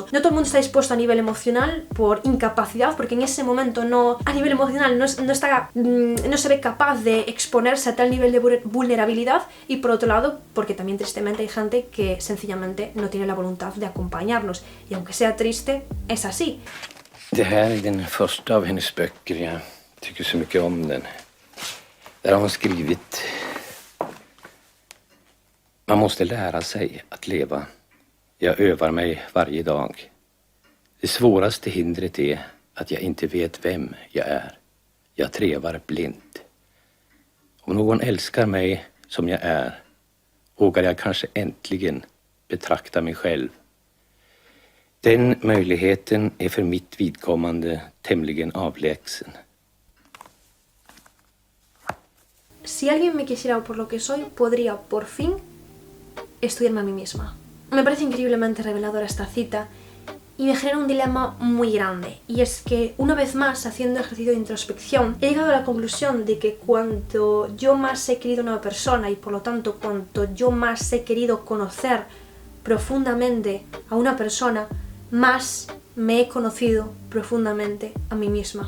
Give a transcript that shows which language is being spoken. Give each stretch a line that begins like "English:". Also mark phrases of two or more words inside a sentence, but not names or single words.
Spanish: No todo el mundo está dispuesto a nivel emocional por incapacidad, porque en ese momento a nivel emocional no se ve capaz de exponerse a tal nivel de vulnerabilidad, y por otro lado porque también tristemente hay gente que sencillamente no tiene la voluntad de acompañarnos, y aunque sea triste, es así.
Swedish: Det här är den första av hennes böcker. Jag tycker så mycket om den. Där har hon skrivit: man måste lära sig att leva. Jag övar mig varje dag. Det svåraste hindret är att jag inte vet vem jag är. Jag trevar blint. Om någon älskar mig som jag är, vågar jag kanske äntligen betrakta mig själv. Den möjligheten är för mitt vidkommande tämligen avlägsen.
Spanish: Si alguien me quisiera por lo que soy, podría por fin estudiarme a mí misma. Me parece increíblemente reveladora esta cita y me genera un dilema muy grande, y es que una vez más, haciendo ejercicio de introspección, he llegado a la conclusión de que cuanto yo más he querido a una persona y por lo tanto cuanto yo más he querido conocer profundamente a una persona, más me he conocido profundamente a mí misma.